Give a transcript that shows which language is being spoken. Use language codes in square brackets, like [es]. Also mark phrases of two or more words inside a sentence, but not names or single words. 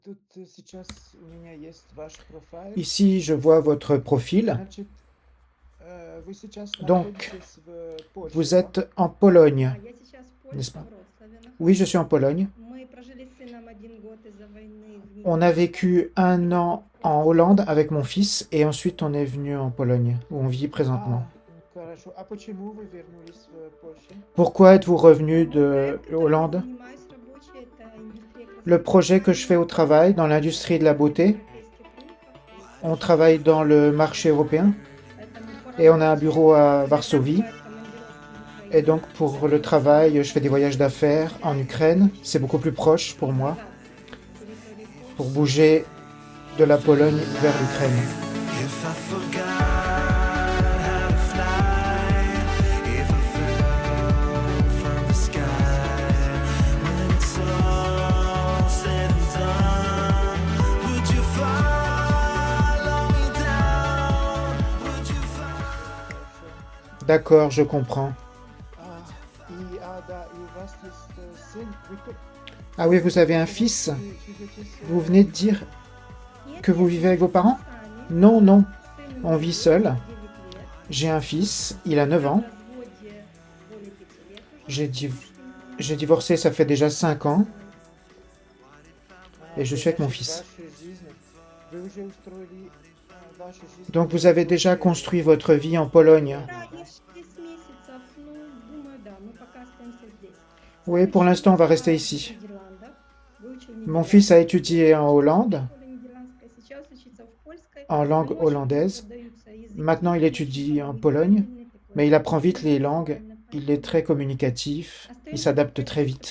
[ru] Тут сейчас у меня есть ваш профайл. [fr] Ici, je vois votre profil. [ru] Значит, вы сейчас [fr] Donc, [ru] находитесь в Польше, [fr] vous [ru] да? [fr] êtes en Pologne, [ru] Я сейчас в [fr] n'est-ce [ru] Польше, [fr] pas? [ru] в Вроцлаве [fr] Oui, je [ru] нахожусь. [fr] suis en Pologne. [ru] Мы прожили с сыном 1 год из-за войны в [fr] On a [ru] Нидерландах. [fr] vécu un an en Hollande avec mon fils et ensuite on est venu en Pologne, où on vit présentement. [ru] Хорошо. А почему вы вернулись в Польшу? [fr] Pourquoi êtes-vous revenu [ru] Ну, [fr] de [ru] проект, которым я [fr] Hollande? [ru] занимаюсь рабочий, это индустрия [fr] Le projet que je fais au travail dans l'industrie de la beauté, [ru] европейских рынков. [fr] on travaille dans le marché européen [ru] Поэтому [fr] et on a un [ru] по [fr] bureau à [ru] работе [fr] Varsovie. [ru] бывают командировки в [fr] Et [ru] Украину. [fr] donc pour le travail, je fais des voyages d'affaires en Ukraine. C'est beaucoup plus proche pour moi, [ru] Территории Польши. [fr] pour bouger de la Pologne vers l'Ukraine. [en] If I forgot how to fly, if I fell from the sky, when it's all said and done, would you follow me down? Would you follow? [fr] D'accord, je comprends. [ru] Да, и у вас есть сын. [fr] Ah oui, vous avez un fils. Vous venez de dire que vous vivez avec vos parents? Non, non, on vit seul. J'ai un fils, il a 9 ans. J'ai divorcé, ça fait déjà 5 ans. Et je suis avec mon fils. Donc vous avez déjà construit votre vie en Pologne? [ru] Да, не 6 месяцев, ну, думаю, да, мы пока остаемся здесь. [fr] Oui, pour l'instant, on va rester ici. Mon fils a étudié en Hollande, en langue hollandaise. Maintenant, il étudie en Pologne, mais il apprend vite les langues. Il est très communicatif, il s'adapte très vite.